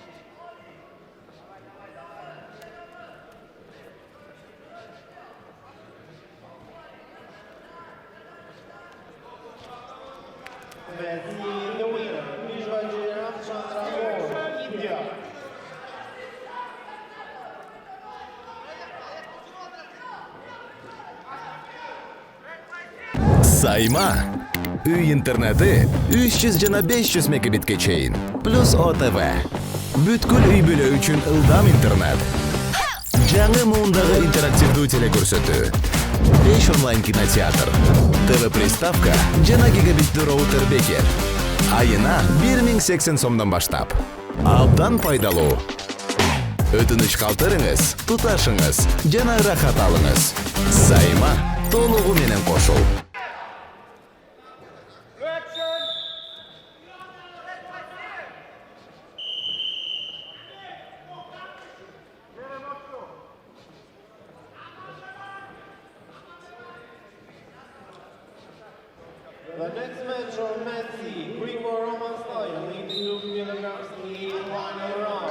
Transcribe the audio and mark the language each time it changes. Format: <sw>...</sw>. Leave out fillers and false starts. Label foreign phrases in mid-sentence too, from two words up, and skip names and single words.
<en>The winner, Visual Ramchandra Moore, India.</en> <ky>Сайма. Үй интернети 300 жана 500 мегабитке чейин. Плюс ОТВ. Бүткүл үй бүлө үчүн ылдам интернет. Жаңы муундагы интерактивдүү телекөрсөтүү. 5 онлайн кинотеатр. ТВ приставка жана гигабиттүү роутер бекер. Айына 1080 сомдон баштап. Абдан пайдалуу. Өтүнүч калтырыңыз, туташыңыз жана ырахат алыңыз. Сайма толугу менен кошул.</ky> <en>Blue action. The next match on Metsi, Grigor Roman style, 82 kilograms in the final round.</en>